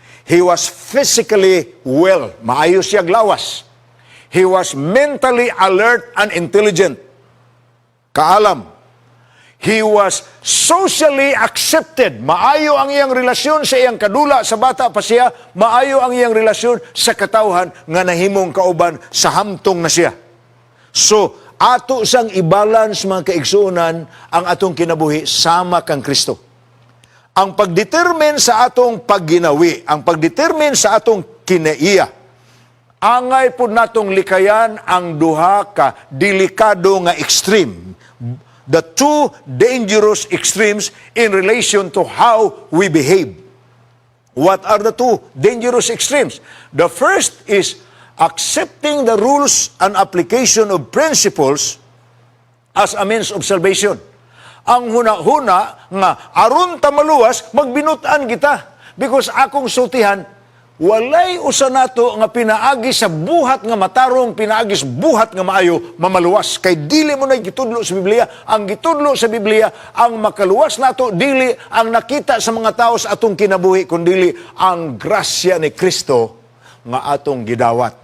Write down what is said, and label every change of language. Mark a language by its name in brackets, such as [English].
[English] He was physically well, [Cebuano] maayo siya lawas. [English] He was mentally alert and intelligent. Kaalam. He was socially accepted. [Cebuano] Maayo ang iyang relasyon sa iyang kadula sa bata pa siya. Maayo ang iyang relasyon sa katawhan nga nahimong kauban sa hamtong na siya. So, ato sang i-balance mga kaigsuonan ang atong kinabuhi sama kang Kristo. Ang pagdetermine sa atong pagginawi, ang pagdetermine sa atong kinaiya, angay po natong likayan ang duha ka delikado nga extreme. [English] the two dangerous extremes in relation to how we behave. What are the two dangerous extremes? The first is accepting the rules and application of principles as a means of salvation. [Cebuano] Ang huna-huna nga aron ta maluwas, magbinutan kita. Because akong sultihan, walay usa nato nga pinaagi sa buhat nga matarong, pinaagi sa buhat nga maayo, mamaluwas. Kay dili mo na gitudlo sa Biblia. Ang gitudlo sa Biblia, ang makaluwas nato, dili ang nakita sa mga tao sa atong kinabuhi, kundi ang grasya ni Kristo nga atong gidawat.